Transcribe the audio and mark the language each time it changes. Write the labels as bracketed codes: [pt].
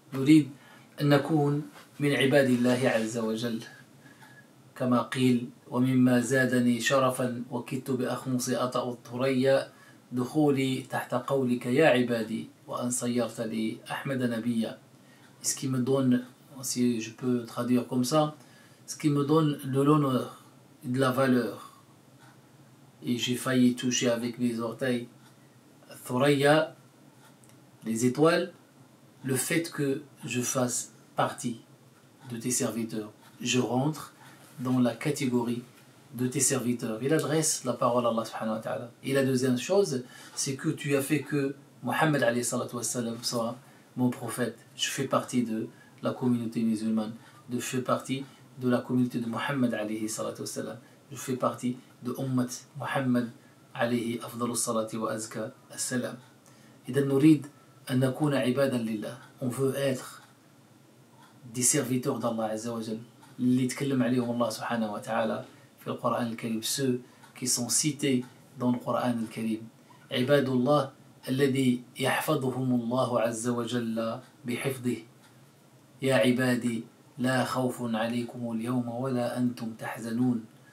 [ar] نريد أن نكون من عباد الله عز وجل كما قيل: ومما زادني شرفا وكدت بأخمص أطأ الثريا دخولي تحت قولك يا عبادي وأن صيرت لي أحمد نبيا. [fr] Ce qui me donne, si je peux traduire comme ça, ce qui me donne de l'honneur et de la valeur, et j'ai failli toucher avec mes orteils Thuraya, les étoiles, le fait que je fasse partie de tes serviteurs. Je rentre dans la catégorie de tes serviteurs. Il adresse la parole à Allah subhanahu wa ta'ala. Et la deuxième chose, c'est que tu as fait que Mohammed alayhi salatu wassalam soit mon prophète. Je fais partie de la communauté musulmane. Je fais partie de la communauté de Mohammed alayhi salatu wassalam. Je fais partie de Ummat Mohammed [ar] alayhi afdalu salati wa azka assalam. إذا نريد أن نكون عبادا لله. [fr] On veut être des serviteurs d'Allah azza wa jal. [ar] اللي يتكلم عليهم الله سبحانه وتعالى في القرآن الكريم, [fr] ceux qui sont cités dans le Coran [ar] الكريم. عباد الله الذي يحفظهم الله عز وجل بحفظه. يا عبادي لا خوف عليكم اليوم ولا أنتم تحزنون.